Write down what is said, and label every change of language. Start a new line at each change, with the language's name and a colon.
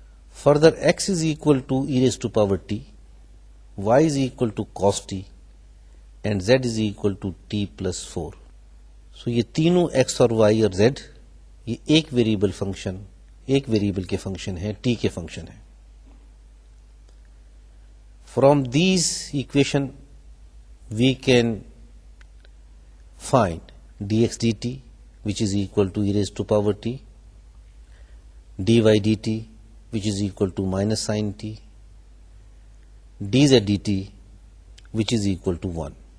English: Further, x is equal to e raised to power t, y is equal to cos t, and z is equal to t plus 4.
Urdu: So یہ تینوں x اور y اور z یہ ایک variable کے function ہیں, t کے function ہیں.
English: From these equation we can find dx dt which is equal to e raised to power t, dy dt which is equal to minus sin t, dz dt which is equal to 1.